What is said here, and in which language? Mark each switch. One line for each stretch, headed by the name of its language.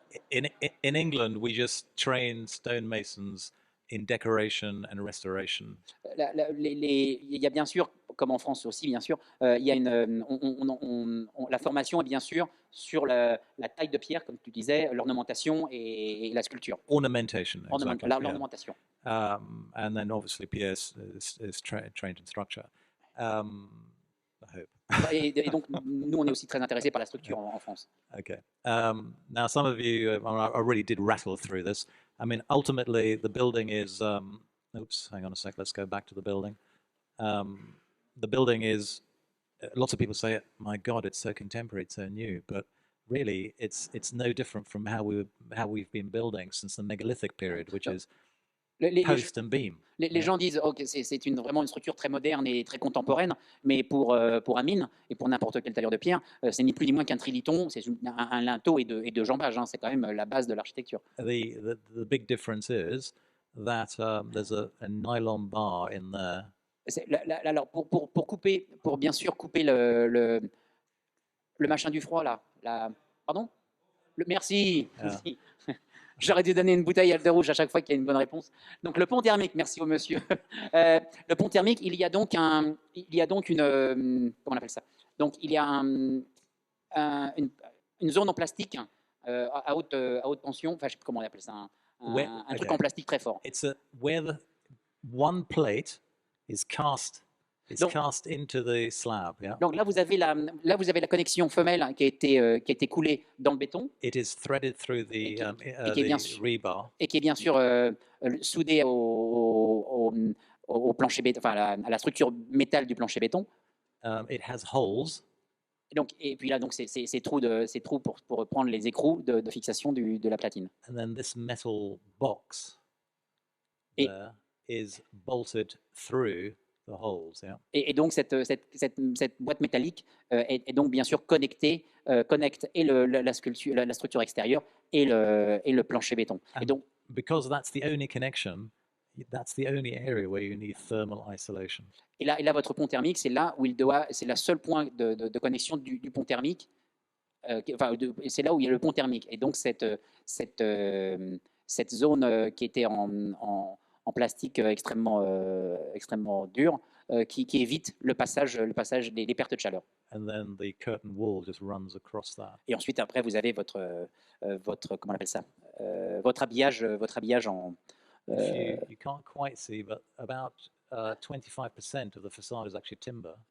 English: In England, we just train stonemasons in decoration and restoration.
French: Il y a bien sûr, comme en France aussi, bien sûr, il y a la formation est bien sûr sur la taille de pierre, comme tu disais, l'ornementation et la sculpture.
English: Ornamentation, exactly.
French: L'ornementation.
English: Yeah. And then obviously Pierre is trained in structure. I hope.
French: Et donc, nous, on est aussi très intéressés par la structure en France.
English: Okay. Now, some of you, I really did rattle through this. I mean, ultimately, the building is. Oops, hang on a sec. Let's go back to the building. The building is. Lots of people say, "My God, it's so contemporary, it's so new," but really, it's no different from how we've been building since the megalithic period, which is post and beam.
French: Les gens disent que c'est vraiment une structure très moderne et très contemporaine, mais pour Amine et pour n'importe quel tailleur de pierre, c'est ni plus ni moins qu'un triliton, c'est un linteau et de jambage. Hein, c'est quand même la base de l'architecture.
English: The big difference is that there's a nylon bar in there.
French: Alors pour bien sûr couper le machin du froid là. Pardon? Merci. Merci. J'aurais dû donner une bouteille de rouge à chaque fois qu'il y a une bonne réponse. Donc le pont thermique, merci au monsieur. Le pont thermique, il y a donc une, comment on appelle ça? Donc il y a une zone en plastique à haute tension. Enfin, je sais plus comment on appelle ça. Un truc en plastique très fort.
English: It's where the one plate is cast into the slab. Yeah.
French: Donc là vous avez la connexion femelle qui a été coulée dans le béton.
English: It is threaded through the rebar.
French: Et qui est bien sûr soudée au plancher béton, enfin à la structure métal du plancher béton.
English: It has holes.
French: Et puis là, donc ces trous pour prendre les écrous de fixation de la platine.
English: And then this metal box there is bolted through the holes. Yeah.
French: Et donc cette boîte métallique est donc bien sûr connecte la structure extérieure et le plancher béton.
English: And
French: et donc,
English: because that's the only connection, that's the only area where you need thermal isolation.
French: Et là, votre pont thermique, c'est là où c'est le seul point de connexion du pont thermique. C'est là où il y a le pont thermique. Et donc cette zone qui était en plastique extrêmement dur, qui évite le passage des pertes de chaleur.
English: And then the curtain wall just runs across that.
French: Et ensuite, après, vous avez votre comment on appelle ça, votre habillage en.
English: You can't quite see, but about 25% of the facade is actually timber.